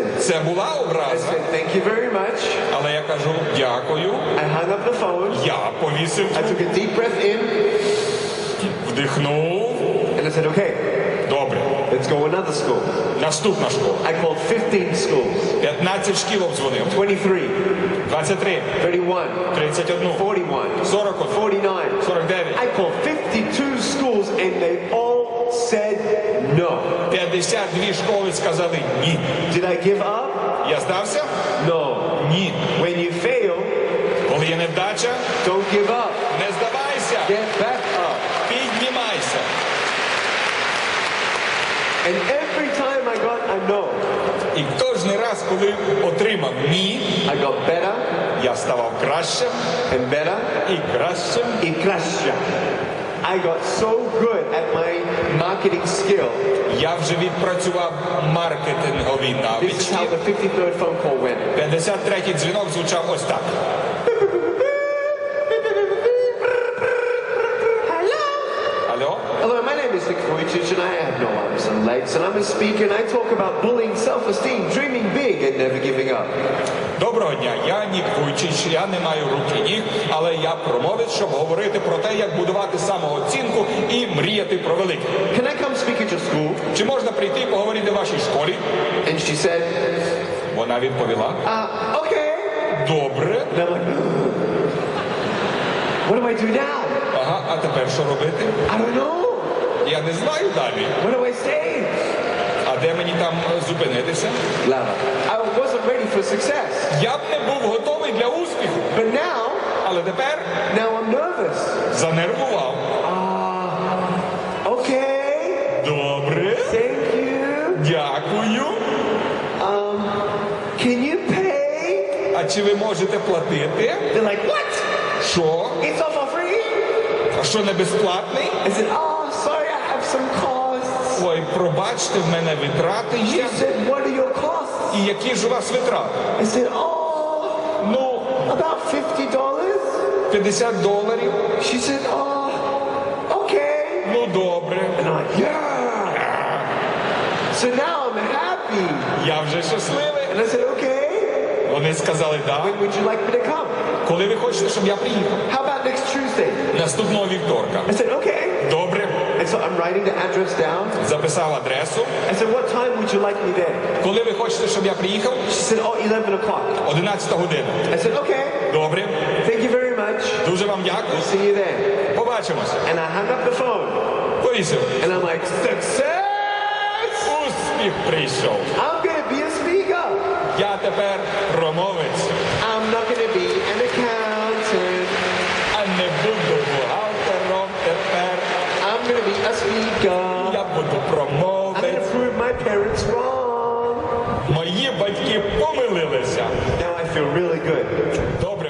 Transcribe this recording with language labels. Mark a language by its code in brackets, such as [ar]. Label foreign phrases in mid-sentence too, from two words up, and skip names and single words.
[uk] Це була [en] I [uk] образа, [en] said, thank you very much. [uk] але я кажу дякую. [en] I hung up the phone. [uk] Я повісив, [en] I took a deep breath in [uk] вдихнув. [en] and I said, okay. [uk] Добре. [en] Let's go another school. [uk] Наступна школа. [en] I called 15 schools. [uk] 15 шкіл обдзвонив. 23, 23, 31, 31, 41, 41, 49. 49. [en] I called 52 schools and they all said no. [uk] 52 школи сказали ні. [en] Did I give up? [uk] Я здався? [en] No. [uk] Ні. [en] When you fail, [uk] Коли є невдача, [en] don't give up. [uk] не здавайся. [en] Get back up. [uk] Піднімайся. [en] And every time I got a no, [uk] І кожен раз, коли отримав ні, [en] I got better [uk] я ставав кращим [en] and better [uk] і кращим. and краща. [en] I got so good at my marketing skill. [uk] Я вже відпрацював маркетингові [en] This is how [uk] навички. [en] the 53rd phone call went. [uk] 53-й дзвінок звучав ось так. [en] Hello. [uk] Алло? [en] Hello, my name is Nik Vujicic and I have no arms and legs and I'm a speaker and I talk about bullying, self-esteem, dreaming big and never giving up. [uk] Доброго дня, я Ник Вуйчич, я не маю рук і ніг, але я промовець, щоб говорити про те, як будувати самооцінку і мріяти про велике. [en] Can I come speak at your school? [uk] Чи можна прийти і поговорити в вашій школі? [en] And she said, [uk] Вона відповіла, [en] okay. [uk] добре. [en] And I'm like, what do I do now? [uk] Ага, а тепер що робити? [en] I don't know. [uk] Я не знаю далі. [en] Where do I stay? [uk] А де мені там зупинитися? [en] Louder. I wasn't ready for success. [uk] Я б не був готовий для успіху. [en] But now [uk] Але тепер [en] I'm nervous. [uk] занервував. [en] Okay. [uk] Добре. [en] Thank you. [uk] Дякую. [en] Can you pay? [uk] А чи ви можете платити? [en] They're like, what? [uk] Що? [en] It's all for free? [uk] А що, не безплатний? [en] I said, sorry, I have some costs. [uk] Ой, пробачте, в мене витрати [en] She [uk] є. [en] said, what are your costs? [uk] І які ж у вас витрати? [en] I said, [uk] Ну, [en] about $50. [uk] $50. [en] She said, okay. [uk] Ну, добре. [en] And I'm like, yeah. So now I'm happy. [uk] Я вже щасливий. [en] And I said, okay. [uk] Вони сказали, да. [en] When would you like me to come? [uk] Коли ви хочете, щоб я приїхав? [en] How about next Tuesday? [uk] Наступного вівторка. [en] I said, okay. [uk] Добре. [en] And so I'm writing the address down. [uk] Записав адресу. [en] I said, what time would you like me there? [uk] Коли ви хочете, щоб я приїхав? [en] She said, 11 o'clock. [uk] 11 година. [en] I said, okay. [uk] Добре. [en] Thank you very much. [uk] Дуже вам дякую. [en] See you there. [uk] Побачимось. [en] And I hung up the phone. [uk] Повісив. [en] And I'm like, success! [uk] Успіх прийшов. [en] I'm going to be a speaker. [uk] Я тепер промовець. [en] I'm not going to be an accountant. [uk] А не буду бухгалтером тепер. [en] I'm going to be a speaker. [uk] Я буду [en] I'm going to [uk] промовець. [en] prove my parents wrong. [uk] Мої батьки помилилися. [en] Now I feel really good.